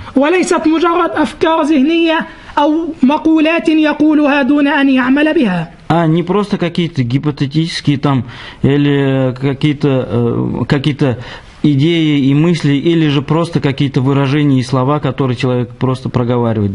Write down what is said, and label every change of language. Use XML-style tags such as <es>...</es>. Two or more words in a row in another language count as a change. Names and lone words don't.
<ar>وليست مجرد أفكار ذهنية أو مقولات يقولها دون أن يعمل بها.</ar> <ru>А не просто какие-то гипотетические там или какие-то идеи и мысли, или же просто какие-то выражения и слова, которые человек просто проговаривает.</ru>